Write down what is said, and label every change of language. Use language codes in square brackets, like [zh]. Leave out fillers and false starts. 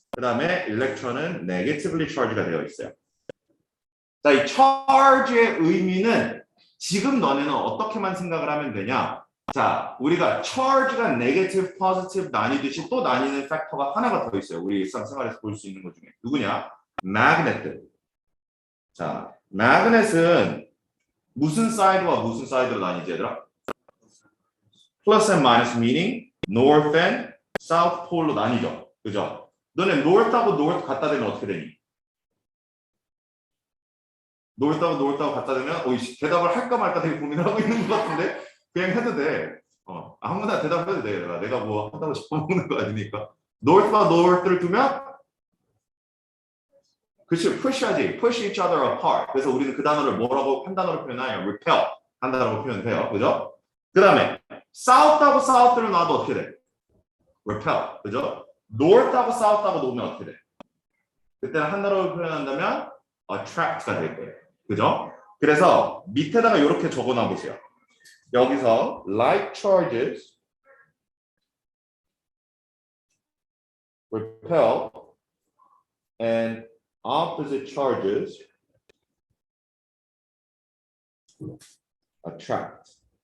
[ko] 그 다음에 일렉트론은 negatively charged가 되어 있어요. 자, 이 charge의 의미는 지금 너네는 어떻게만 생각을 하면 되냐? 자, 우리가 charge가 negative, positive 나뉘듯이 또 나뉘는 팩터가 하나가 더 있어요. 우리 일상생활에서 볼 수 있는 것 중에. 누구냐? magnet. 자, magnet은 무슨 사이드와 무슨 사이드로 나뉘지 얘들아? [en] plus and minus meaning north and south pole로 [ko] 나뉘죠. 그죠? 너네 north하고 north 갖다 대면 어떻게 되니? north하고 갖다 대면 대답을 할까 말까 되게 고민하고 있는 것 같은데 그냥 해도 돼. 아무나 대답해도 돼. 내가 뭐 한다고 잡아먹는 거 아니니까. north와 north를 두면 그치, push하지. [en] push each other apart. [ko] 그래서 우리는 그 단어를 뭐라고 한 단어로 표현하냐? repel 한다라고 표현해요. 그죠? 그 다음에 south하고 south를 놔도 어떻게 돼? repel. 그죠? north하고 south하고 놓으면 어떻게 돼? 그때는 한 단어로 표현한다면 attract가 될 거예요. 그죠? 그래서 밑에다가 이렇게 적어놔 보세요. 여기서 [en] like charges repel and opposite charges attract.